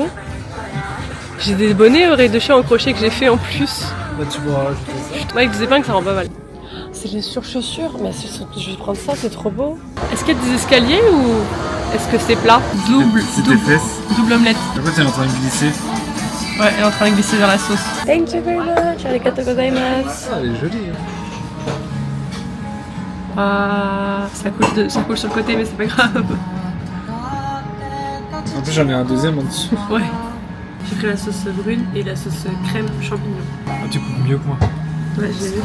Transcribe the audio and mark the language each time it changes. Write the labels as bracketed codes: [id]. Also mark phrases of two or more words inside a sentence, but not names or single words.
[fr] J'ai des bonnets oreilles de chat en crochet que j'ai fait en plus. Là tu pourras rajouter ça. Ouais, avec des épingles ça rend pas mal. C'est les surchaussures, mais je vais prendre ça, c'est trop beau. Est-ce qu'il y a des escaliers ou est-ce que c'est plat? C'est tes fesses. Double omelette. Pourquoi t'es en train de glisser? Ouais, elle est en train de glisser vers la sauce. [en] Thank you very much, [ja] ありがとうございます. [fr] Ah, elle est jolie. Ah, ça coule sur le côté, mais c'est pas grave. En plus j'en ai un deuxième en dessous. Ouais. J'ai pris la sauce brune et la sauce crème champignon. Ah, tu coupes mieux que moi. Ouais, je l'ai vu.